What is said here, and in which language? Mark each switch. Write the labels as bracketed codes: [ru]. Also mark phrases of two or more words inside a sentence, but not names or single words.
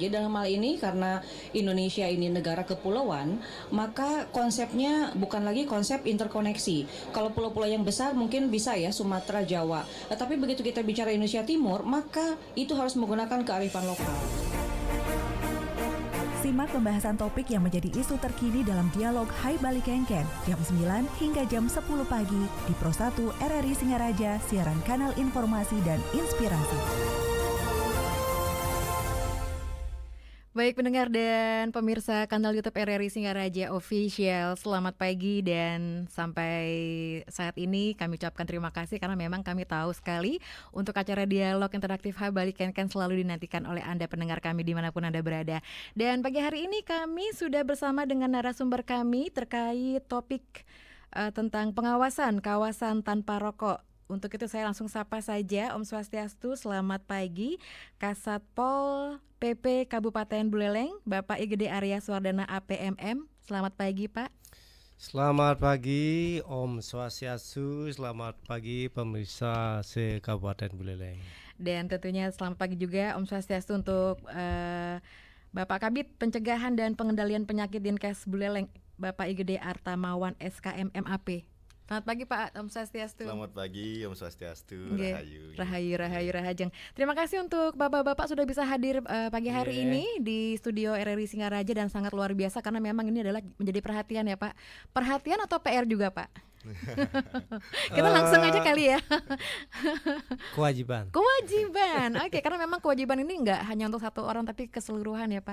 [id] Jadi dalam hal ini karena Indonesia ini negara kepulauan, maka konsepnya bukan lagi konsep interkoneksi. Kalau pulau-pulau yang besar mungkin bisa ya Sumatera, Jawa. Tapi begitu kita bicara Indonesia Timur, maka itu harus menggunakan kearifan lokal. Simak pembahasan topik yang menjadi isu terkini dalam dialog Hai Bali Kengken jam 9 hingga jam 10 pagi di Pro 1 RRI Singaraja, siaran kanal informasi dan inspirasi. Baik pendengar dan pemirsa kanal YouTube RRI Singaraja Official, selamat pagi dan sampai saat ini kami ucapkan terima kasih karena memang kami tahu sekali untuk acara dialog interaktif Hai Bali Kengken selalu dinantikan oleh Anda pendengar kami dimanapun Anda berada. Dan pagi hari ini kami sudah bersama dengan narasumber kami terkait topik tentang pengawasan kawasan tanpa rokok. Untuk itu saya langsung sapa saja [sa] Om Swastiastu, [id] selamat pagi Kasatpol PP Kabupaten Buleleng, Bapak IGD Arya Swardana APMM. Selamat pagi Pak. Selamat pagi [sa] Om Swastiastu, [id] selamat pagi pemirsa se-Kabupaten Buleleng. Dan tentunya selamat pagi juga [sa] Om Swastiastu [id] untuk Bapak Kabid Pencegahan dan Pengendalian Penyakit Dinkes Buleleng, Bapak IGD Artamawan SKM MAP. Selamat pagi Pak [sa] Om Swastiastu. [id] Selamat pagi [sa] Om Swastiastu. [ban] Rahayu Rahajeng. [id] Terima kasih untuk bapak-bapak sudah bisa hadir pagi hari ini di studio RRI Singaraja dan sangat luar biasa karena memang ini adalah menjadi perhatian ya Pak. Perhatian atau PR juga Pak? Kita langsung aja kali ya. Kewajiban. Oke, karena memang kewajiban ini nggak hanya untuk satu orang tapi keseluruhan ya Pak.